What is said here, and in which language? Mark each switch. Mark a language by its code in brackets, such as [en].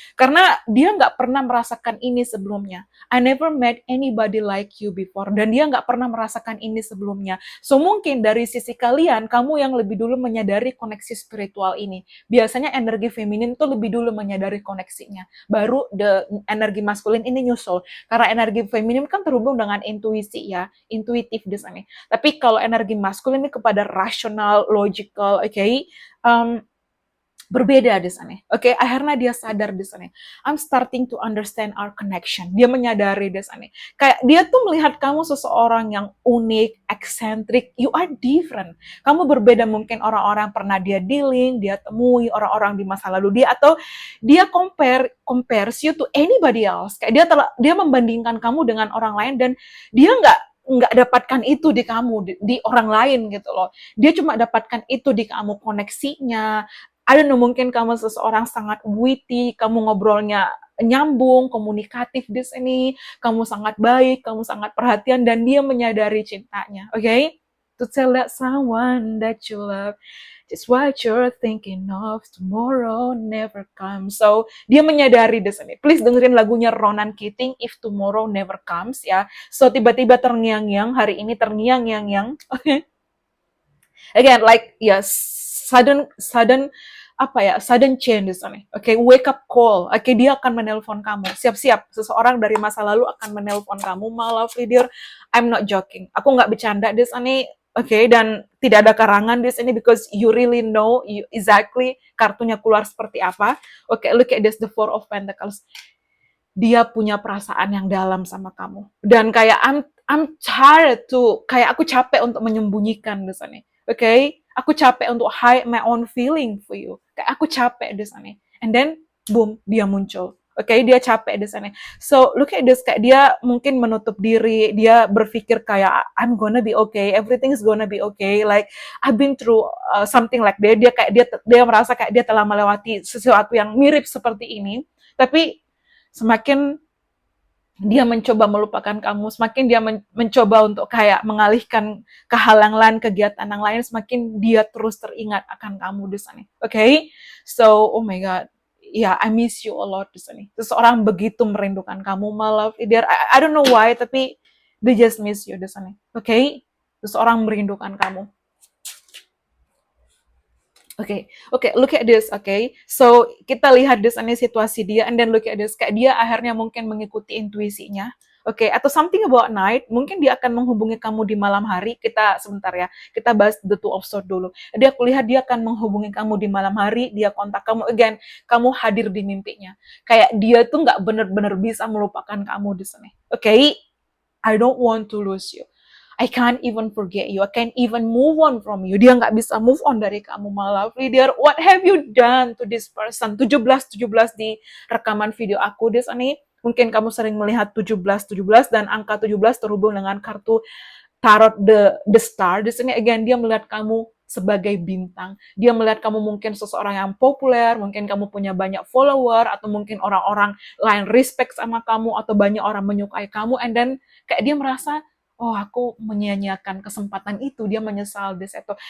[id] Karena dia nggak pernah merasakan ini sebelumnya. [en] I never met anybody like you before. [id] Dan dia nggak pernah merasakan ini sebelumnya. So mungkin dari sisi kalian, kamu yang lebih dulu menyadari koneksi spiritual ini. Biasanya energi feminin tuh lebih dulu menyadari koneksinya. Baru energi maskulin ini nyusul. Karena energi feminin kan terhubung dengan intuisi ya, intuitif di sana. Tapi kalau energi maskulin ini kepada rasional, logical, okay? berbeda di sana. Oke, akhirnya dia sadar di sana. [en] I'm starting to understand our connection. [id] Dia menyadari di sana. Kayak dia tuh melihat kamu seseorang yang unik, eccentric. [en] You are different. [id] Kamu berbeda mungkin orang-orang pernah dia dealing, dia temui orang-orang di masa lalu dia, atau dia [en] compares you to anybody else. [id] Kayak dia membandingkan kamu dengan orang lain, dan dia nggak dapatkan itu di kamu, di orang lain gitu loh. Dia cuma dapatkan itu di kamu, koneksinya. [en] I don't know, [id] mungkin kamu seseorang sangat witty, kamu ngobrolnya nyambung, komunikatif di sini, kamu sangat baik, kamu sangat perhatian, dan dia menyadari cintanya, oke? [en] Okay? To tell that someone that you love, just what you're thinking of, tomorrow never comes. [id] So, dia menyadari di sini. Please dengerin lagunya Ronan Keating, If Tomorrow Never Comes, ya. So, tiba-tiba terngiang-ngiang, hari ini terngiang-ngiang, oke? Okay? [en] Again, like, yes, sudden sudden change di sana. Oke, wake up call. [id] Oke, dia akan menelpon kamu. Siap-siap, seseorang dari masa lalu akan menelpon kamu. [en] My lovely dear, I'm not joking. [id] Aku nggak bercanda di sana. Oke, dan tidak ada karangan di sini [en] because you really know exactly [id] kartunya keluar seperti apa. [en] Oke, look at this, the Four of Pentacles. [id] Dia punya perasaan yang dalam sama kamu. Dan kayak [en] I'm tired to, [id] kayak aku capek untuk menyembunyikan di sana. Oke, aku capek untuk [en] hide my own feeling for you. [id] Kayak aku capek di sana. [en] And then, boom, [id] dia muncul. Oke, dia capek di sana. So, look at this, kayak dia mungkin menutup diri, dia berpikir kayak, [en] I'm gonna be okay, everything's gonna be okay. Like, I've been through something like that. [id] Dia merasa kayak dia telah melewati sesuatu yang mirip seperti ini. Tapi, semakin dia mencoba melupakan kamu, semakin dia mencoba untuk kayak mengalihkan ke hal yang lain, kegiatan yang lain, semakin dia terus teringat akan kamu di sana. [en] Oke? So, oh my God. Yeah, I miss you a lot di sana. [id] Seseorang begitu merindukan kamu, my love. [en] I don't know why, tapi they just miss you di sana. [id] Oke? Seseorang merindukan kamu. Oke, [en] look at this, okay? [id] So, kita lihat di sana situasi dia, [en] and then look at this, [id] kayak dia akhirnya mungkin mengikuti intuisinya, oke? Atau [en] something about night, [id] mungkin dia akan menghubungi kamu di malam hari, sebentar ya, kita bahas the Two of Swords dulu. Jadi aku lihat dia akan menghubungi kamu di malam hari, dia kontak kamu, again, kamu hadir di mimpinya. Kayak dia tuh nggak bener-bener bisa melupakan kamu di sana, oke? [en] I don't want to lose you. I can't even forget you. I can't even move on from you. [id] Dia nggak bisa move on dari kamu, [en] my lovely dear. What have you done to this person? [id] 17 di rekaman video aku di sini. Mungkin kamu sering melihat 17 dan angka 17 terhubung dengan kartu tarot the star. Di sini again dia melihat kamu sebagai bintang. Dia melihat kamu mungkin seseorang yang populer, mungkin kamu punya banyak follower, atau mungkin orang-orang lain respect sama kamu, atau banyak orang menyukai kamu, and then kayak dia merasa, oh aku menyia-nyiakan kesempatan itu, dia menyesal di situ.